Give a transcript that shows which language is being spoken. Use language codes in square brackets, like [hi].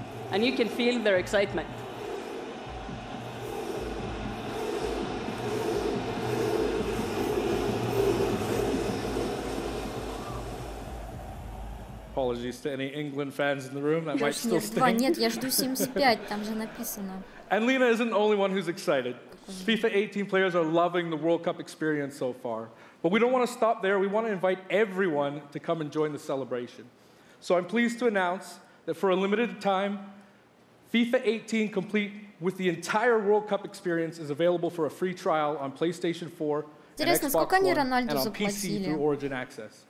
[en] And you can feel their excitement. Apologies to any England fans in the room, that might still stay. [ru] Нет, я жду 75, там же написано. [en] And Lena isn't the only one who's excited. FIFA 18 players are loving the World Cup experience so far. But we don't want to stop there. We want to invite everyone to come and join the celebration. So I'm pleased to announce that for a limited time, FIFA 18 complete with the entire World Cup experience is available for a free trial on PlayStation 4 and Xbox One and on PC through Origin Access.